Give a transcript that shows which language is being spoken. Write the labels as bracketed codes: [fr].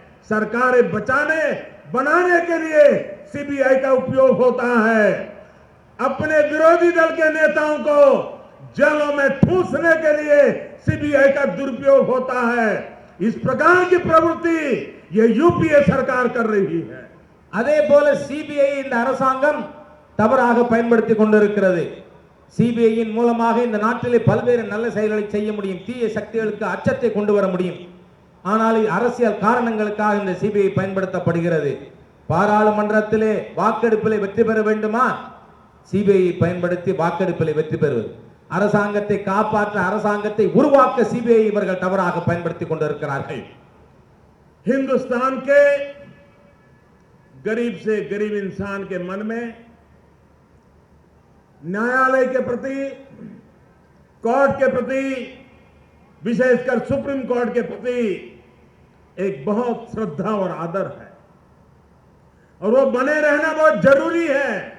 [hi] सरकारें बनाने के लिए सीबीआई का उपयोग होता है। अपने विरोधी दल के नेताओं को जेलों में ठूसने के लिए सीबीआई का दुरुपयोग होता है। इस प्रकार की प्रवृत्ति ये यूपीए सरकार कर रही है। [ta] அதே போல சிபிஐ இந்த அரசாங்கம் தவறாக பயன்படுத்திக் கொண்டிருக்கிறது. சிபிஐயின் மூலமாக இந்த நாட்டிலே பல்வேறு நல்ல செயல்களை செய்ய முடியும், தீய சக்திகளுக்கு அச்சத்தை கொண்டு வர முடியும். ஆனால் அரசியல் காரணங்களுக்காக இந்த சிபிஐ பயன்படுத்தப்படுகிறது. பாராளுமன்றத்திலே வாக்கெடுப்பிலே வெற்றி பெற வேண்டுமா? சிபிஐ பயன்படுத்தி வாக்கெடுப்பிலே வெற்றி பெறுவது. அரசாங்கத்தை காப்பாற்ற, அரசாங்கத்தை உருவாக்க சிபிஐ இவர்கள் தவறாக பயன்படுத்திக் கொண்டிருக்கிறார்கள். [hi] हिंदुस्तान के गरीब से गरीब इंसान के मन में न्यायालय के प्रति, कोर्ट के प्रति, विशेषकर सुप्रीम कोर्ट के प्रति एक बहुत श्रद्धा और आदर है और वो बने रहना बहुत जरूरी है।